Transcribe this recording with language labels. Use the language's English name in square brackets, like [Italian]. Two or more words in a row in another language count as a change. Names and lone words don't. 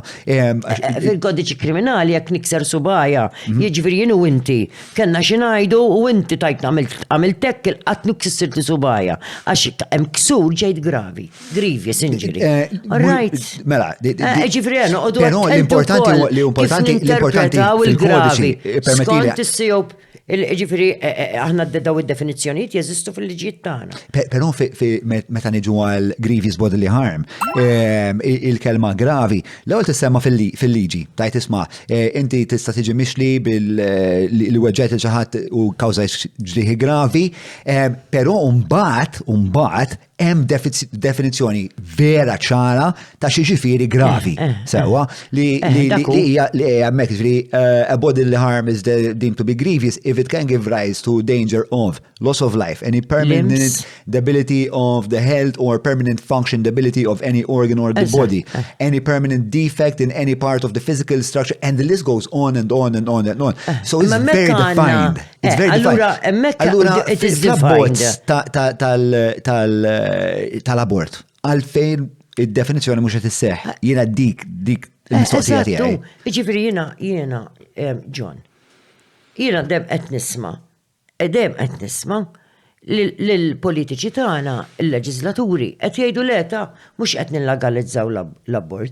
[Maltese] Fil-kodiċi kriminali jekk nikser subajja, jiġifieri jien u inti, kellna xi ngħidu u inti tajt għamiltek il-qatt niksirti subajja għax hemm ksur ġejt gravi, [English] grievous injury. Right. [Maltese] Mela, Ġifieri noqogħdu però l-importanti il-gravi. permettili. Skont is-sijop ġifieri aħna daw id-definizzjonijiet jeżistu fil-liġijiet tagħna. Però meta niġu għal [English] grievous bodily harm, [Maltese] il-kelma gravi, l-ewwel tissemma fil-liġi, tajt isma' inti tista' tiġi mixli li weġġet xi ħadd u kawża ġrieħi gravi, però mbagħad hemm definizzjoni vera ċara ta' xi ġifieri gravi. Sewwa li hija hemmhekk [English] a bodily harm is deemed to be grievous if it can give rise to danger of loss of life, any permanent debility of the health or permanent function debility of any organ or the body, any permanent defect in any part of the physical structure, and the list goes on and on and on and on. So it's very defined. It's very defined. Allura, it is defined. [Maltese] Tal-abort, għalfejn id-definizjoni mhux qed isseħħ. Jiena dik il-mistoqsija tiegħi. Ġifieri jiena John. Jiena dem qed nisma' lill-politiċi tagħna, il-leġislaturi qed jgħidu leta mhux qed nillegalizzaw l-abort.